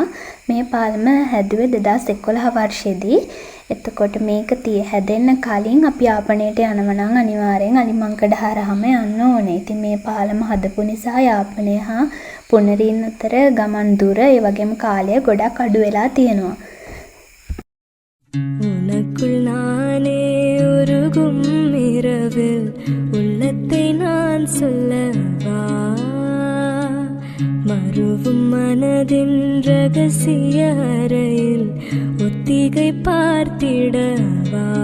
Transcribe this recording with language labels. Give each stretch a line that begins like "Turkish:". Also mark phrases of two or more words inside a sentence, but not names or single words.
Sinhala: මේ පාලම හැදුවේ 2011 වර්ෂයේදී. එතකොට මේක හැදෙන්න කලින් අපි යාපනයට යනවා නම් අනිවාර්යෙන් අලිමංකඩ හරහාම යන්න ඕනේ. ඉතින් මේ පාලම හදපු නිසා යාපනය හා පුනරින් අතර ගමන් දුර ඒ වගේම කාලය ගොඩක් අඩු වෙලා තියෙනවා.
Tamil: உனக்குள் நானே உருகும் இரவில் உள்ளத்தை நான் சொல்லவா மறுவும் மனதின் ரகசிய அறையில் ஒத்திகை பார்த்திடவா